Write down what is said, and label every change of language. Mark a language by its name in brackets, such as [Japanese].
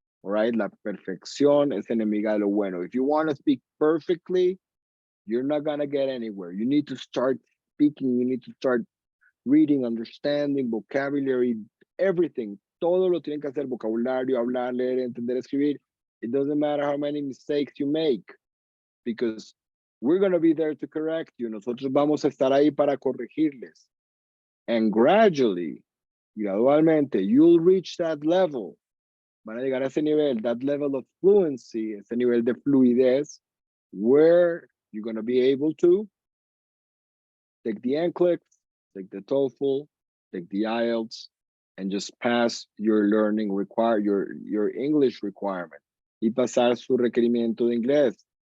[English] All right? [Spanish] La perfección es enemiga de lo bueno. [English] If you want to speak perfectly, you're not going to get anywhere. You need to start speaking. You need to start reading, understanding, vocabulary, everything. [Spanish] Todo lo tienen que hacer, vocabulario, hablar, leer, entender, escribir. [English] It doesn't matter how many mistakes you make, because we're going to be there to correct you. [Spanish] Nosotros vamos a estar ahí para corregirles. [English] And gradually, gradualmente, you'll reach that level. [Spanish] Van a llegar a ese nivel, [English] that level of fluency, [Spanish] ese nivel de fluidez, [English] where you're going to be able to take the NCLEX, take the TOEFL, take the IELTS, and just pass your learning your English requirement [Spanish] y pasar su requerimiento de inglés.